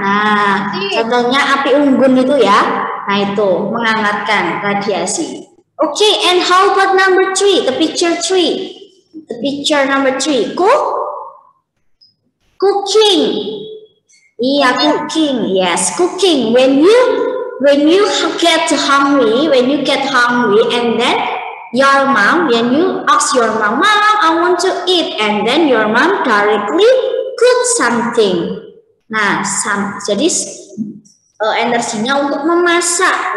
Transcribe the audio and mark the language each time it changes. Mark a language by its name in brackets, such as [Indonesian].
[Indonesian] Nah, contohnya api unggun itu ya. Nah, itu menghangatkan radiasi. [English] Okay, and how about number 3? The picture 3. The picture number 3. Cooking. Iya, cooking. Yes, cooking. When you get hungry, and then your mom, when you ask your mom, Mom, I want to eat, and then your mom directly cook something. [Indonesian] Nah, jadi energinya untuk memasak.